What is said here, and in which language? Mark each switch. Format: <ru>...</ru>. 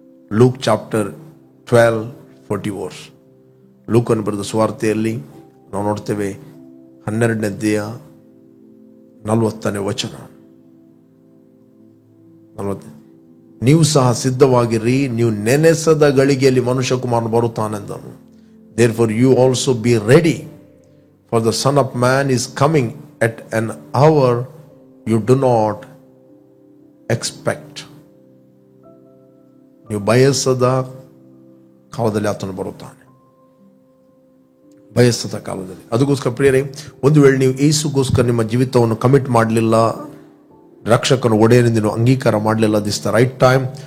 <en>Luke chapter</en> <kn>12:44. ಲೂಕನು ಬರೆದ ಸುವಾರ್ತೆಯಲ್ಲಿ ನಾವು ನೋಡ್ತೇವೆ, 12ನೇ ಅಧ್ಯಾಯ 40ನೇ ವಚನ. ನೀವು ಸಹ ಸಿದ್ಧವಾಗಿರಿ, ನೀವು ನೆನೆಸದ ಗಳಿಗೆಯಲ್ಲಿ ಮನುಷ್ಯಕುಮಾರನು ಬರುತ್ತಾನೆಂದನು.</kn> <en>Therefore you also be ready, for the Son of Man is coming at an hour you do not expect.</en> <kn>ನೀವು ಬಯಸದ ಕಾಲದಲ್ಲಿ ಆತನು ಬರುತ್ತಾನೆ, ಬಯಸದ ಕಾಲದಲ್ಲಿ. ಅದಕ್ಕೋಸ್ಕರ ಪ್ರಿಯರೇ, ಒಂದು ವೇಳೆ ನೀವು ಯೇಸುಗೋಸ್ಕರ ನಿಮ್ಮ ಜೀವಿತವನ್ನು ಕಮಿಟ್ ಮಾಡಲಿಲ್ಲ, ರಕ್ಷಕನ ಒಡೆಯನೆಂದು ನೀವು ಅಂಗೀಕಾರ ಮಾಡಲಿಲ್ಲ,</kn> <en>This the right time.</en>